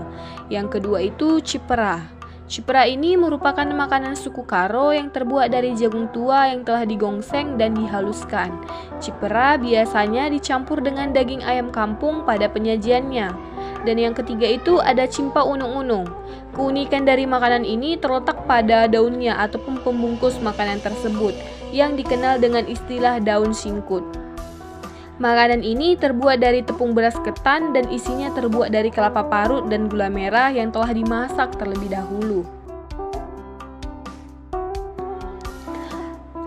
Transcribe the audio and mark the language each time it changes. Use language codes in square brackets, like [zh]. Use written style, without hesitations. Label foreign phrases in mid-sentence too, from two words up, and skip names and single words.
[id] Yang kedua itu cipera. Cipera ini merupakan makanan suku Karo yang terbuat dari jagung tua yang telah digongseng dan dihaluskan. Cipera biasanya dicampur dengan daging ayam kampung pada penyajiannya. Dan yang ketiga itu ada cimpa unung-unung. Keunikan dari makanan ini terletak pada daunnya ataupun pembungkus makanan tersebut yang dikenal dengan istilah daun singkut. Makanan ini terbuat dari tepung beras ketan dan isinya terbuat dari kelapa parut dan gula merah yang telah dimasak terlebih dahulu.